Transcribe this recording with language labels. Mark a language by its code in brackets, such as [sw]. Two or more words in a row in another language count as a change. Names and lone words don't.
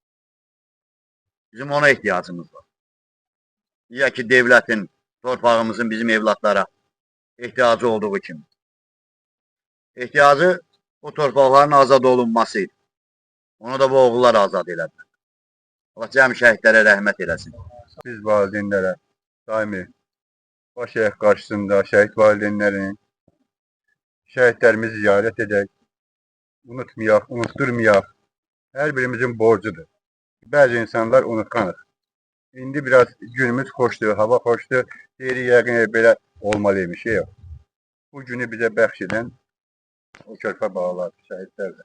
[az] Bizim ona ehtiyacımız var. Ya ki devlətin, torpağımızın bizim evlatlara ehtiyacı olduğu kimi. Ehtiyacı o torpaqların azad olunmasıydı. Onu da bu oğullar azad elədilər. Allah cəmi şəhidlərə rəhmət eləsin. Biz valideynlərə daimi baş ayak karşısında şehit valideynlerini şehitlerimizi ziyaret edək, unutmayaq, unutturmayaq. [tr] Her birimizin borcudur. Bazı insanlar unutkanır. [az] İndi biraz günümüz xoşdur, hava xoşdur. Deyirik yəqin belə olmalıymış. Yox. Bu günü bize bəxş edən o körpə bağlar, şəhidlərdir.